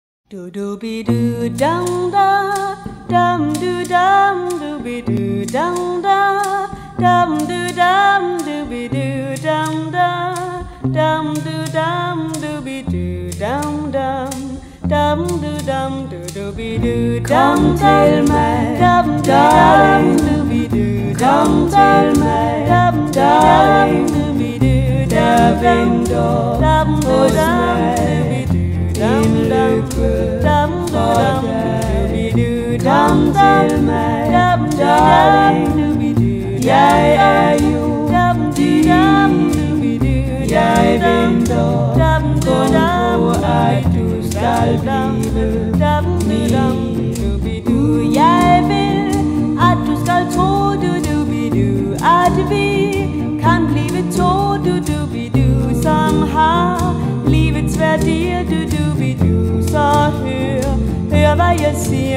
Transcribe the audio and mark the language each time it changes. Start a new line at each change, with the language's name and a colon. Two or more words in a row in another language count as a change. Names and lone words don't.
English: Do do be do dum da dum do dum do be do dum da dum do dum do be do dum da dum do dum do be do dum dum do be do dum Tell me, dum darling, do be do come tell me, dum darling, do be do the window dum was dum made dum in liquid Come tell me, darling,
Danish: jeg er jo din. Jeg venter kun på, at du skal blive min. Jeg vil, at du skal tro, at vi kan blive to, som har livets værdier, så hør hvad jeg siger,